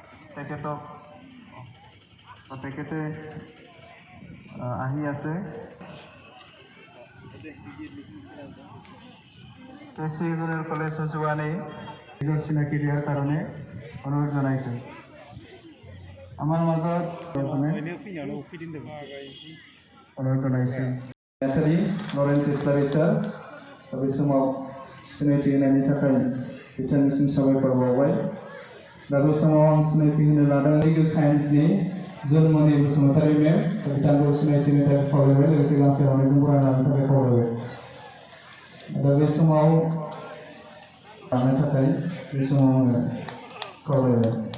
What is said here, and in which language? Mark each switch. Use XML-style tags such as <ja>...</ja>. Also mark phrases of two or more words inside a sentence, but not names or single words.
<as>তেখেতক তেখেতে আহি আছে কেচি জুনিয়ৰ কলেজ যোৱানে নিজৰ চিনাকি দিয়াৰ কাৰণে অনুৰোধ জনাইছে আমাৰ মাজত অনুৰোধ জনাইছে নেথালি</as> <brx>লरेन्स इस्लारि सार बे समाव सिनायथि होनायनि थाखाय बिथांनिसिम साबायखर बावबाय दा बे समाव आं सिनायथि होनो लादों</brx> <en>legal scienceनि</en> <brx>जन्मनि बसुमतारी मेम बिथांखौ सिनायथि होनो थाखाय खावलायबाय लोगोसे गांसे हरनायजों बरायनायनि थाखाय खावलायबाय दा बे समाव लानो थाखाय बे समाव आङो खावलायबाय</brx>